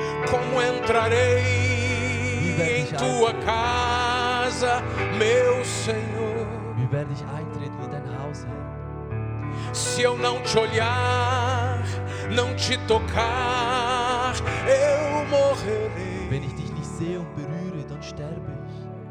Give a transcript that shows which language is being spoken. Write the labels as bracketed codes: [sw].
[pt] Como entrarei em tua casa, meu Senhor, [de] wie werde ich eintreten in dein Haus, Herr? [pt] se eu não te olhar, não te tocar, eu morrerei. [de] Wenn ich dich nicht sehe und berühre, dann sterbe ich.